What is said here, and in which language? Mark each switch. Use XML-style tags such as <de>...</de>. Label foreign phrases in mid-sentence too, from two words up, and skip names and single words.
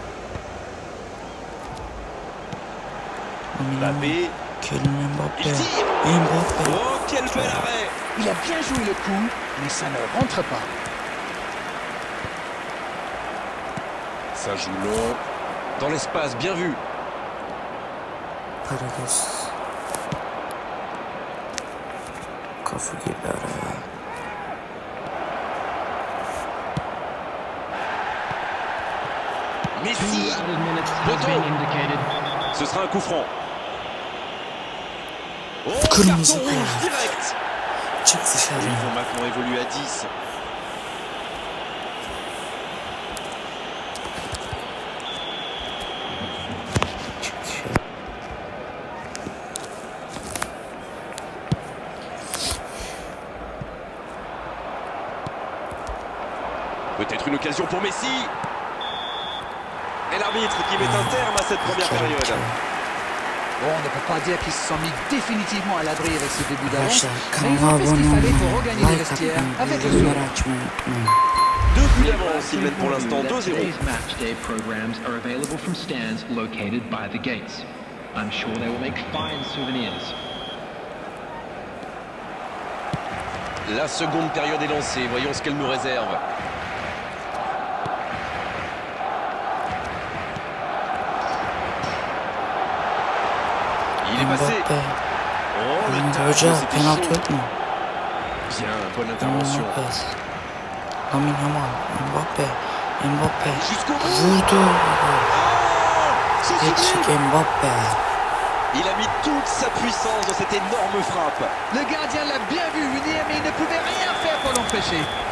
<fr>Lamine Yamal. Mbappé. Kylian Mbappé. Il tire. Mbappé. Oh, quel bel arrêt. Il a bien joué le coup, mais ça ne rentre pas. Ça joue long. Dans l'espace, bien vu.</fr> <tr>Paredes. Kafa girdi araya.</tr> <fr>Messi. Poteau. Ce sera un coup franc. Oh,</fr> <tr>Kırmızı</tr> <fr>carton rouge</fr> <tr>kart.</tr> <fr>direct.</fr> <tr>Çık</tr> <fr>Ils</fr> <tr>dışarı.</tr> <fr>vont maintenant évoluer à 10.</fr> <tr>Çık dışarı.</tr> <fr>Peut-être une occasion pour Messi. Et l'arbitre qui met un terme à cette première période. Bon, on ne peut pas dire qu'ils se sont mis définitivement à l'abri avec ce début d'avance.</fr> <tr>Arkadaşlar</tr> <fr>Mais ils</fr> <tr>kanala</tr> <fr>ont fait ce</fr> <tr>abone</tr> <fr>qu'il fallait pour</fr> <tr>olmayı,</tr> <fr>regagner les</fr> <tr>like</tr> <fr>vestiaires</fr> <tr>atmayı,</tr> <fr>avec le</fr> <tr>bildirimleri</tr> <fr>sourire.</fr> <tr>açmayı unutmayın.</tr> <fr>2 buts d'avance, ils mènent pour l'instant 2-0.</fr> <en>Today's match day programs are available from stands located by the gates. I'm sure they will make fine souvenirs.</en> <fr>La seconde période est lancée, voyons ce qu'elle nous réserve. Il est passé. Mbappe. Oh, le</fr> <tr>Ahmet</tr> <fr>tacle,</fr> <tr>Hoca</tr> <fr>c'était</fr> <tr>penaltı</tr> <fr>chaud.</fr> <tr>yok mu?</tr> <fr>Bien, bonne intervention. Lopez. Lamine Yamal. Mbappe. Mbappe. Jusqu'au bout.</fr> <tr>Vurdu.</tr> <fr>C'est</fr> <tr>Yetişik</tr> <fr>sublime. Mbappe. Il a mis toute sa puissance dans cette énorme frappe. Le gardien l'a bien vu venir, mais il ne pouvait rien faire pour l'empêcher.</fr>